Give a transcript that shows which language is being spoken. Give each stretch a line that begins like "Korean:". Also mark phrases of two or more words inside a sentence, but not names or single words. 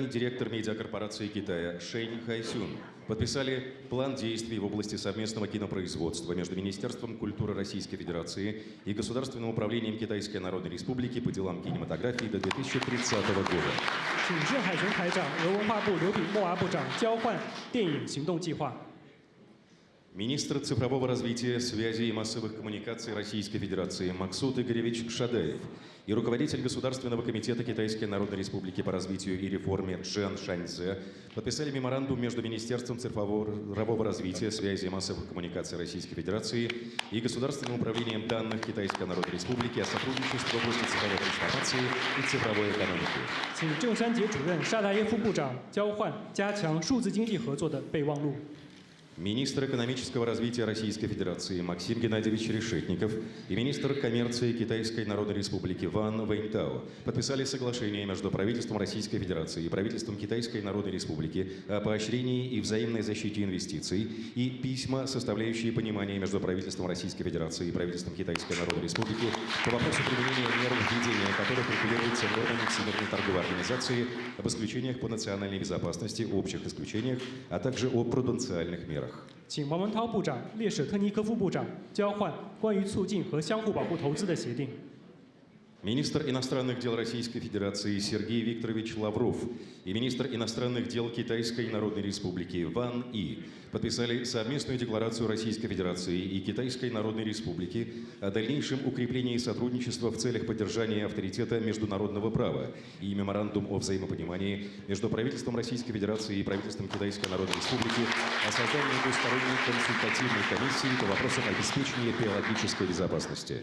Russian: директор медиакорпорации Китая Шэнь Хайсюн подписали план действий в области совместного кинопроизводства между Министерством культуры Российской Федерации и Государственным управлением Китайской Народной Республики по делам кинематографии до 2030 года.
Chinese: 请盛海雄台长、俄文化部刘炳莫娃部长交换电影行动计划。
Russian: Министр цифрового развития, связи и массовых коммуникаций Российской Федерации Максут Игоревич Шадаев и руководитель Государственного комитета Китайской Народной Республики по развитию и реформе Чжэн Шаньцзе подписали меморандум между Министерством цифрового развития, связи и массовых коммуникаций Российской Федерации и Государственным управлением данных Китайской Народной Республики о сотрудничестве в области цифровой трансформации и цифровой экономики.
Chinese: 请郑山杰主任、沙达耶夫部长交换加强数字经济合作的备忘录。
Russian: Министр экономического развития Российской Федерации Максим Геннадьевич Решетников и министр коммерции Китайской Народной Республики Ван Вэньтао подписали соглашение между правительством Российской Федерации и правительством Китайской Народной Республики о поощрении и взаимной защите инвестиций и письма, составляющие понимание между правительством Российской Федерации и правительством Китайской Народной Республики по вопросу применения мер введения которых регулируется нормами Всемирной торговой организации об исключениях по национальной безопасности, общих исключениях, а также о пруденциальных мерах.
Chinese: 请王文涛部长、列舍特尼科夫部长交换关于促进和相互保护投资的协定。
Russian: Министр иностранных дел Российской Федерации Сергей Викторович Лавров и министр иностранных дел Китайской Народной Республики Ван И подписали совместную декларацию Российской Федерации и Китайской Народной Республики о дальнейшем укреплении сотрудничества в целях поддержания авторитета международного права и меморандум о взаимопонимании между правительством Российской Федерации и правительством Китайской Народной Республики о создании двусторонней консультативной комиссии по вопросам обеспечения биологической безопасности.